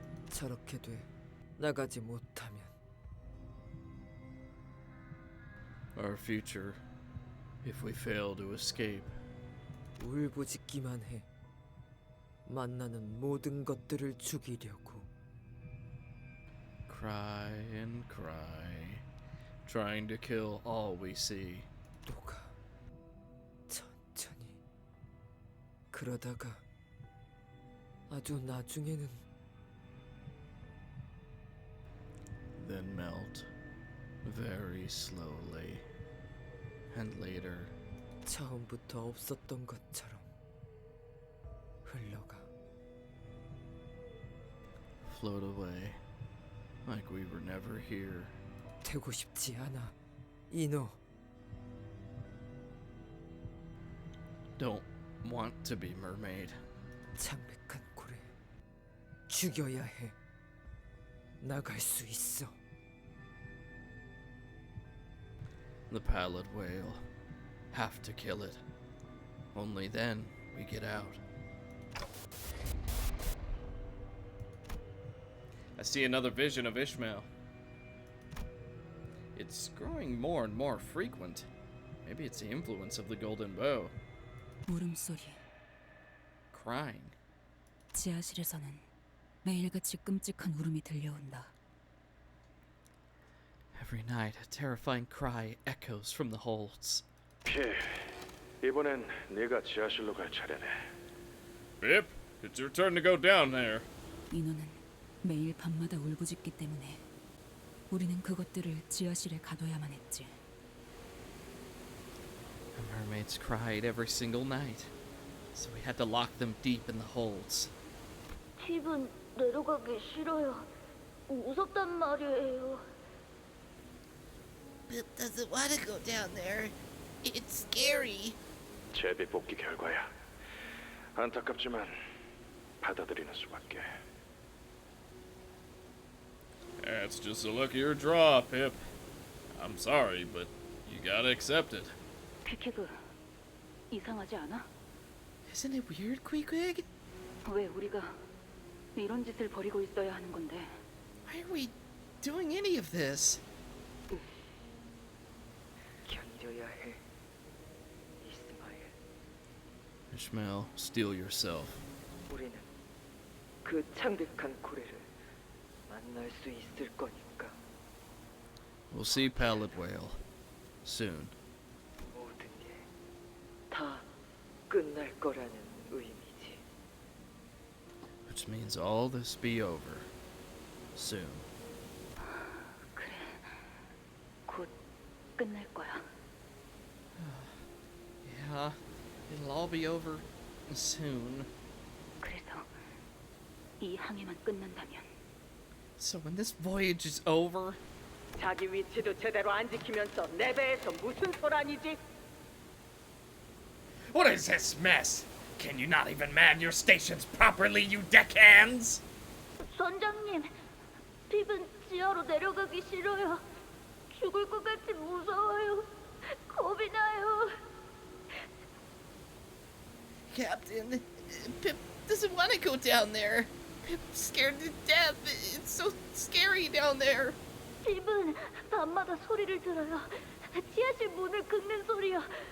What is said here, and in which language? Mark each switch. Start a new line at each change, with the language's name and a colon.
Korean: 저렇게 돼 나가지 못하면
English: Our future, if we fail to escape.
Korean: 울부짖기만 해. 만나는 모든 것들을 죽이려고.
English: Cry and cry, trying to kill all we see.
Korean: 녹아. 천천히. 그러다가 아주 나중에는
English: Then melt, very slowly. And later,
Korean: 처음부터 없었던 것처럼 흘러가.
English: float away, like we were never here.
Korean: 되고 싶지 않아. 인어.
English: Don't want to be mermaid.
Korean: 창백한 고래. 죽여야 해. 나갈 수 있어.
English: The pallid whale. Have to kill it. Only then we get out. I see another vision of Ishmael. It's growing more and more frequent. Maybe it's the influence of the golden bow.
Korean: 울음소리.
English: Crying.
Korean: 지하실에서는 매일같이 끔찍한 울음이 들려온다.
English: Every night, a terrifying cry echoes from the holds.
Korean: 키, 이번엔 네가 지하실로 갈 차례네.
English: Bip, it's your turn to go down there.
Korean: 인어는 매일 밤마다 울부짖기 때문에 우리는 그것들을 지하실에 가둬야만 했지.
English: The mermaids cried every single night, so we had to lock them deep in the holds.
Korean: 집은 내려가기 싫어요. 무섭단 말이에요.
English: Bip doesn't want to go down there. It's scary.
Korean: 제비 뽑기 결과야. 안타깝지만 받아들이는 수밖에.
English: That's just a luckier draw, Pip. I'm sorry, but you gotta accept it.
Korean: 퀴퀴그, 이상하지 않아?
English: Isn't it weird, Queequeg?
Korean: 왜 우리가 이런 짓을 벌이고 있어야 하는 건데?
English: Why are we doing any of this?
Korean: 견뎌야 해. 이스마엘.
English: Ishmael, steel yourself.
Korean: 우리는 그 창백한 고래를 만날 수 있을 거니까.
English: We'll see Pallid Whale soon.
Korean: 모든 게 다 끝날 거라는 의미지.
English: Which means all this be over soon.
Korean: 그래. 곧 끝날 거야.
English: Yeah, it'll all be over soon.
Korean: 그래서 이 항해만 끝난다면
English: So when this voyage is over,
Korean: 자기 위치도 제대로 안 지키면서 내 배에서 무슨 소란이지?
English: what is this mess? Can you not even man your stations properly, you deckhands?
Korean: 선장님, 핍은 지하로 내려가기 싫어요. 죽을 것 같이 무서워요. 겁이 나요.
English: Captain, Pip doesn't want to go down there. Pip's scared to death. It's so scary down there.
Korean: 핍은 밤마다 소리를 들어요. 지하실 문을 긁는 소리요.